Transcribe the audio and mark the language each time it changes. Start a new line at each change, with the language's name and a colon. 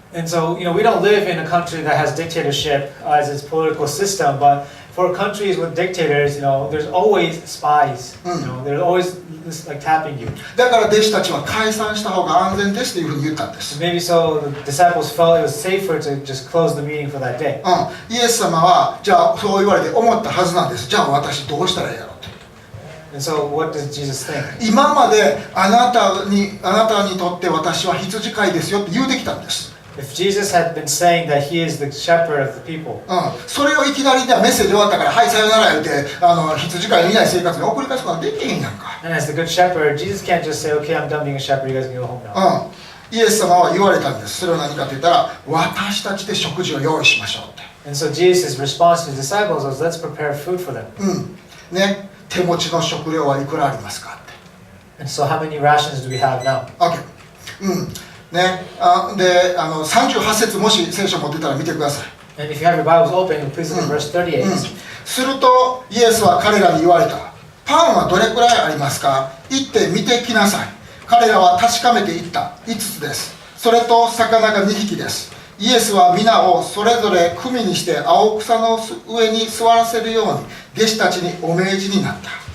English: And so, we don't live in a country that has dictatorship as its political system, but for countries with dictators, there's always spies. There's always this, like tapping you.
Japanese: だから弟子たちは解散した方が安全ですというふうに言ったんです。
English: Maybe so the disciples felt it was safer to just close the meeting for that day.
Japanese: イエス様はじゃあそう言われて思ったはずなんです。じゃあ私どうしたらいいやろうと。
English: And so what does Jesus think?
Japanese: 今まであなたにとって私は羊飼いですよって言うてきたんです。
English: If Jesus had been saying that He is the shepherd of the people,
Japanese: それをいきなりではメッセージ終わったからはいさよなら言うて羊飼い見ない生活に送り返すことはできへんやんか。
English: and as the good shepherd, Jesus can't just say, "Okay, I'm done being a shepherd. You guys can go home now."
Japanese: イエス様は言われたんです。それは何かと言ったら、私たちで食事を用意しましょうって。
English: And so Jesus' response to the disciples was, "Let's prepare food for them."
Japanese: ね、手持ちの食料はいくらありますかって。
English: And so how many rations do we have now? OK。
Japanese: ね、で38節もし聖書持ってたら見てください。
English: And if you have your Bibles open, please look at verse 38.
Japanese: するとイエスは彼らに言われた。パンはどれくらいありますか？行って見てきなさい。彼らは確かめていった。5つです。それと魚が2匹です。イエスは皆をそれぞれ組にして青草の上に座らせるように弟子たちにお命じになった。